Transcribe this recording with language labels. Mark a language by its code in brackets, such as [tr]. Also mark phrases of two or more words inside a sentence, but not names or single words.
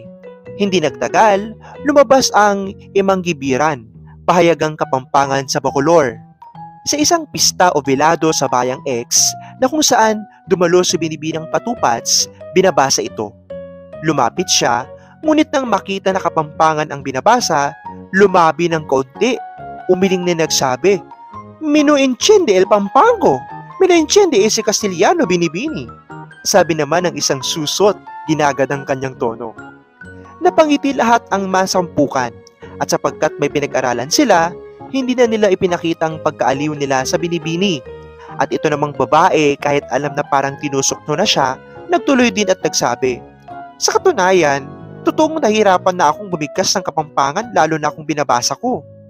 [tl] Hindi nagtagal, lumabas ang Imanggibiran, pahayagang Kapampangan sa Bacolor. Sa isang pista o velado sa bayang X na kung saan dumalo si Binibining Patupats, binabasa ito. Lumapit siya, ngunit nang makita na Kapampangan ang binabasa, lumabi ng kaunti. Umiling na nagsabi, [es] "Mino entiende el Pampango, mino entiende ese Castellano Binibini." [tl] Sabi naman ng isang susot, ginagad ang kanyang tono. Napangiti lahat ang masampukan at sapagkat may pinag-aralan sila, hindi na nila ipinakitang pagkaaliw nila sa Binibini. At ito namang babae, kahit alam na parang tinusok na siya, nagtuloy din at nagsabi, "Sa katunayan, totoong nahirapan na akong bumigkas ng Kapampangan lalo na kung binabasa ko."